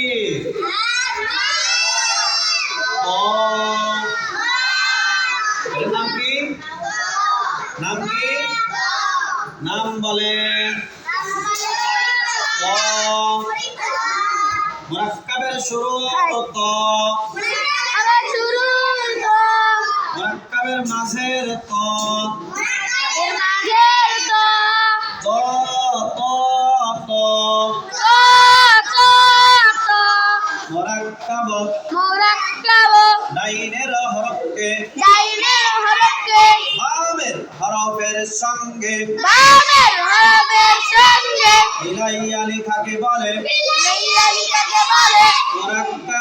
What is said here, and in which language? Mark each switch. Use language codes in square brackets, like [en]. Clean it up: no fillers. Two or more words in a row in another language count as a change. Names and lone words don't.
[bn] এটার নাম কি? নাম কি? নাম বলেন। মুরাক্কাবের শুরু ত। মুরাক্কাবের মাঝের ত। ত ত ত। মুরাক্কাব ডাইনের হরফকে বামের হরফের সঙ্গে মিলাইয়া লেখাকে বলে মুরাক্কাব।